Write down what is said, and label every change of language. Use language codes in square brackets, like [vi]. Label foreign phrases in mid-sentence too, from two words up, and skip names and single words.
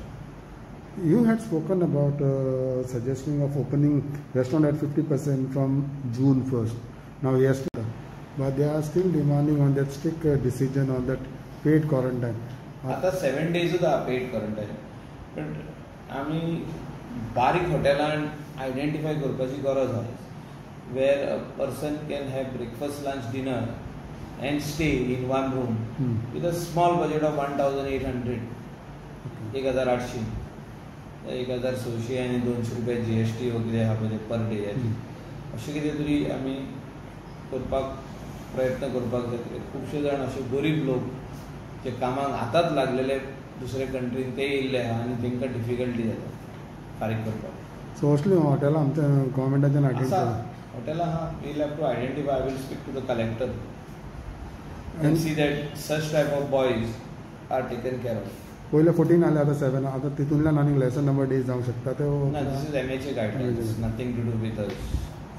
[en] You had spoken about suggesting of opening restaurant at 50% from June 1st. Now yesterday, but they are still demanding on that strict decision on that paid quarantine. [kok] आता 7 days होता [en] paid quarantine. [kok] But आम्ही बारीक हॉटेलांत आयडेंटिफाय करपाची गरज आसा, [en] where a person can have breakfast, lunch, dinner and stay in one room with a small budget of 1,800, 1,800, 1,600 [kok] आणि 200 रुपया GST हो कितें आहा पळय [en] per day [kok] अशें कितें तरी आमी करपाक प्रयत्न करपाक जाय. खुबशे जाण अशे गरीब लोक जे कामाक आतांच लागलेले दुसरे कंट्रीन ते येयल्ले आहा आनी तांकां डिफिकल्टी जाता फारीक करपाक. [en] So mostly [kok] हॉटेलां आमच्या गव्हर्मेंटाच्यान आयडेंटिफाय [en] hotel we'll have to identify. I will speak to the collector and see that such type of boys are taken care of. [kok] पहिले 14 आले आता 7 आता तितूंतल्यान आनीक [en] lesson number days [kok] जावंक शकता ते. [en] No, this is MHA guidelines, nothing to do with us.